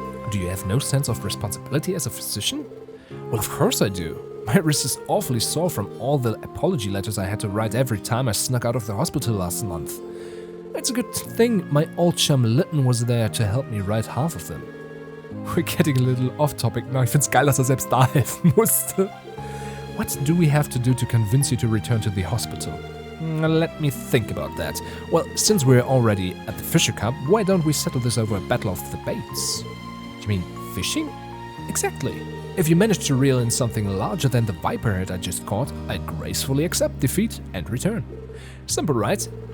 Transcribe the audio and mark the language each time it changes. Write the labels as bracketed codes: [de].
[en] Do you have no sense of responsibility as a physician? Well, of course I do. My wrist is awfully sore from all the apology letters I had to write every time I snuck out of the hospital last month. It's a good thing my old chum Lytton was there to help me write half of them. We're getting a little off topic now. [de] Ich find's geil, dass selbst da helfen musste. [en] What do we have to do to convince you to return to the hospital? Let me think about that. Well, since we're already at the Fisher Cup, why don't we settle this over a battle of the baits? You mean fishing? Exactly. If you manage to reel in something larger than the viperhead I just caught, I gracefully accept defeat and return. Simple, right?